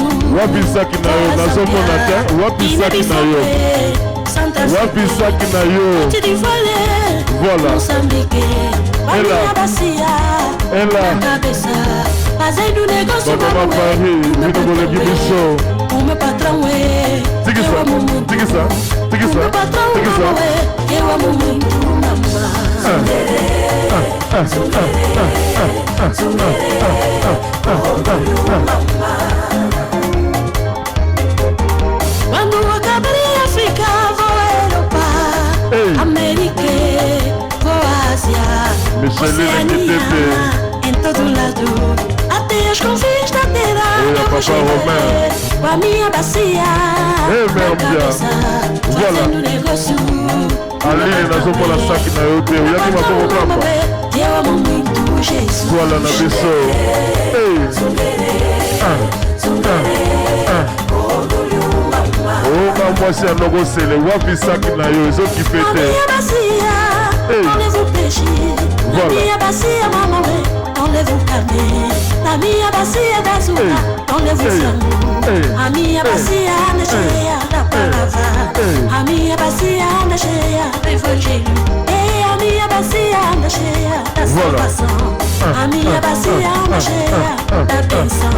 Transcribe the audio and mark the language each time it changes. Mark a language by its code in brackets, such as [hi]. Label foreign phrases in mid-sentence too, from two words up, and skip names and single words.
[ln] wapi saki na yo, nazomona te, wapi saki na yo. Wapi saki na yo. Voilà. [pt] Ela. [ln] Maman Paris, vino bolegi biso. [pt] O meu patrão é. [ln] Tiki ça. [pt] O meu patrão é. Eu amo muito mamãe. Quando acabarei África, vou à Europa, América, vou à Ásia, Oceania, em todo lado, até os confins da terra. Eu vou chegar com a minha bacia na cabeça, fazendo negócio. Aline, [ln] nazomona saki na yo te, oyaki maboko kamba. [pt] Eu amo muito Jesus. [ln] Voilà na biso. Oka mwasi anokosele, wapi saki na yo, ezokipe te. [pt] Enlève o peixe, na minha bacia, mamãe, enlève o carne, na minha bacia da açúcar, enlève o frango, a minha bacia anda cheia da palavra, a minha bacia anda cheia do evangelho, e a minha bacia anda cheia da salvação, a minha bacia anda cheia da bênção,